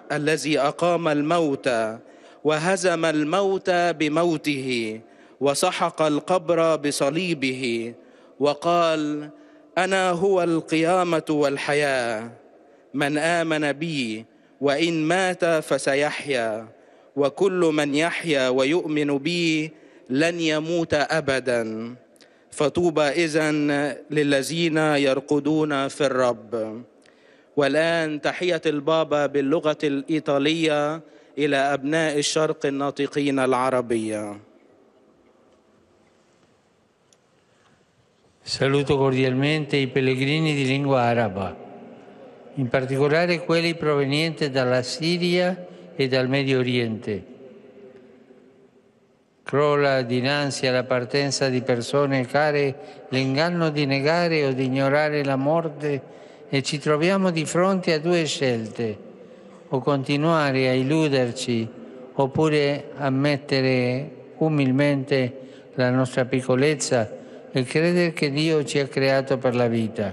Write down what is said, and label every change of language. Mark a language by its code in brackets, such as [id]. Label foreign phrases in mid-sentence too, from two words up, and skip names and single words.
[ar] الذي أقام الموت وهزم الموت بموته وسحق القبر بصليبه، وقال: أنا هو القيامة والحياة، من آمن بي وإن مات فسيحيا، وكل من يحيا ويؤمن بي لن يموت أبدا. فطوبى إذن للذين يرقدون في الرب. والآن تحية البابا باللغة الإيطالية إلى أبناء الشرق الناطقين العربية. [it] Saluto cordialmente i pellegrini di lingua araba, in particolare quelli provenienti dalla Siria e dal Medio Oriente. Crolla dinanzi alla partenza di persone care l'inganno di negare o di ignorare la morte e ci troviamo di fronte a due scelte: o continuare a illuderci oppure ammettere umilmente la nostra piccolezza e credere che Dio ci ha creato per la vita.